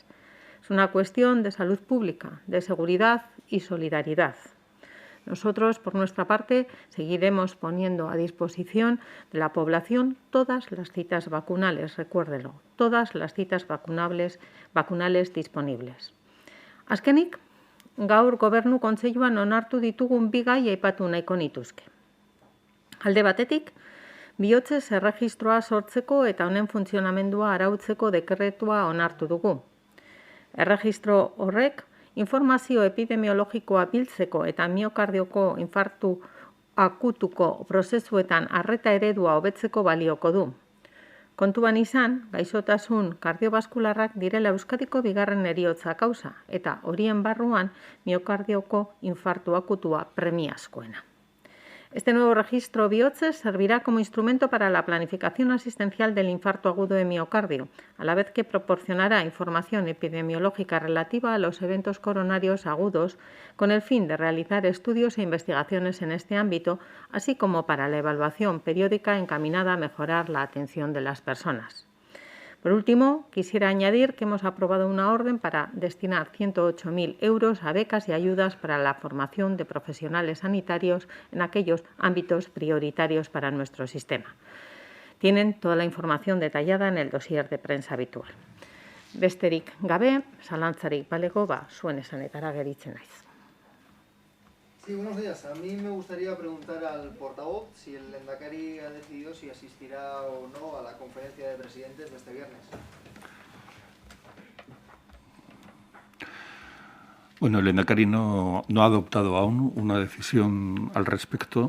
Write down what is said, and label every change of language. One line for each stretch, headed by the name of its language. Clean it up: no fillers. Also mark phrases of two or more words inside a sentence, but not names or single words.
Spanish: Es una cuestión de salud pública, de seguridad y solidaridad. Nosotros, por nuestra parte, seguiremos poniendo a disposición de la población todas las citas vacunales, recuérdelo, todas las citas vacunales disponibles.
Basque: Azkenik, gaur Gobernu Kontseiluan onartu ditugun bi gai aipatu nahiko nituzke. Alde batetik, bihotzez erregistroa sortzeko eta honen funtzionamendua arautzeko dekretua onartu dugu. Erregistro horrek informazio epidemiologikoa biltzeko eta miokardioko infartu akutuko prozesuetan arreta eredua hobetzeko balioko du. Kontuan izan, gaixotasun kardiobaskularrak direla Euskadiko bigarren heriotza kausa eta horien barruan miokardioko infartu akutua premiazkoena.
Spanish: Este nuevo registro bihotzez servirá como instrumento para la planificación asistencial del infarto agudo de miocardio, a la vez que proporcionará información epidemiológica relativa a los eventos coronarios agudos con el fin de realizar estudios e investigaciones en este ámbito, así como para la evaluación periódica encaminada a mejorar la atención de las personas. Por último, quisiera añadir que hemos aprobado una orden para destinar 108.000 euros a becas y ayudas para la formación de profesionales sanitarios en aquellos ámbitos prioritarios para nuestro sistema. Tienen toda la información detallada en el dossier de prensa habitual.
Basque: Besterik gabe, zalantzarik balego, zuen esanetara geritzen naiz.
Spanish: Sí, buenos días. A mí me gustaría preguntar al portavoz si el Lehendakari ha decidido si asistirá o no a la conferencia de presidentes de este viernes. Bueno, el Lehendakari no ha adoptado aún una decisión al respecto.